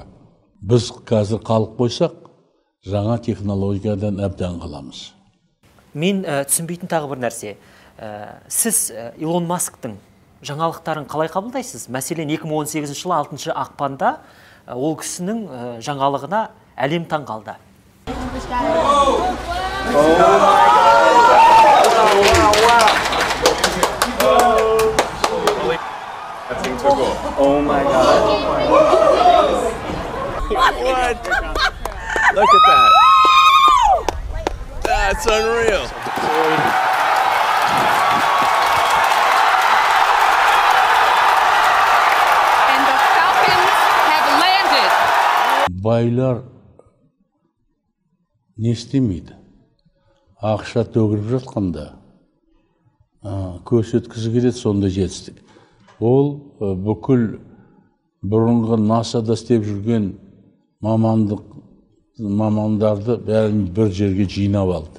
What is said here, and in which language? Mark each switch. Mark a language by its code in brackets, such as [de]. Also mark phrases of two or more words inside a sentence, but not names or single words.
[kk] Біз қазір қалып қойсақ, жаңа технологиядан әбден қаламыз. Мен түсінбейтін тағы бір нәрсе. Сіз Илон Масктың жаңалықтарын қалай қабылдайсыз? Мәселен, 2018 жылы 6 ақпанда ол кісінің жаңалығына әлем таң қалды. [en] Oh my God. What? Look at that. That's unreal. And the Falcons have landed. [kk] Байлар не істемейді? Ақша төгіліп жатқанда көрсеткісі келеді, сонда жетістік. Ол бүкіл бұрынғы НАСА-да істеп жүрген мамандарды бәрін бір жерге жинап алды.